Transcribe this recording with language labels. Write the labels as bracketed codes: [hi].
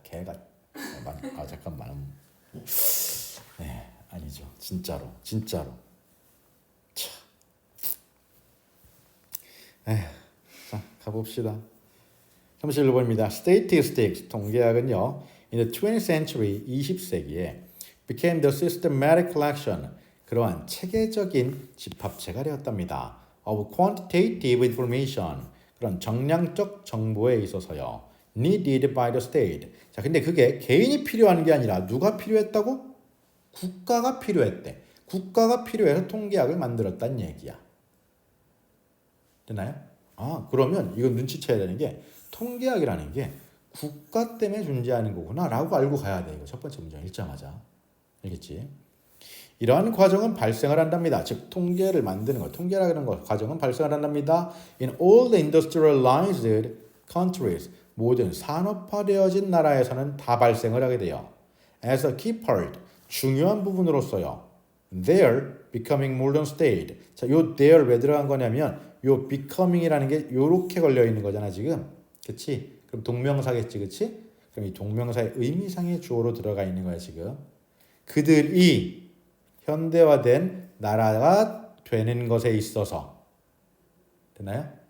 [ko] 개가 잠깐만. 네, 아니죠. 진짜로. 참. 에휴, 자, 가봅시다. 31번입니다. [en] Statistics, [ko] 통계학은요. [en] In the 20th century, [ko] 20세기에 [en] became the systematic collection, [ko] 그러한 체계적인 집합체가 되었답니다. [en] of quantitative information, [ko] 그런 정량적 정보에 있어서요. [en] needed by the state. [ko] 자, 근데 그게 개인이 필요한 게 아니라 누가 필요했다고? 국가가 필요했대. 국가가 필요해서 통계학을 만들었다는 얘기야. 되나요? 그러면 이건 눈치채야 되는 게 통계학이라는 게 국가 때문에 존재하는 거구나 라고 알고 가야 돼. 이거 첫 번째 문장 읽자마자. 알겠지? 이러한 과정은 발생을 한답니다. 즉 통계를 만드는 것, 통계라는 것 과정은 발생을 한답니다. [en] In all the industrialized countries, [ko] 모든 산업화되어진 나라에서는 다 발생을 하게 돼요. [en] As a key part, [ko] 중요한 부분으로서요. [en] Their becoming modern state. [ko] 자, 요 their 왜 들어간 거냐면 요 becoming이라는 게 요렇게 걸려 있는 거잖아 지금. 그렇지? 그럼 동명사겠지, 그렇지? 그럼 이 동명사의 의미상의 주어로 들어가 있는 거야 지금. 그들이 현대화된 나라가 되는 것에 있어서 되나요?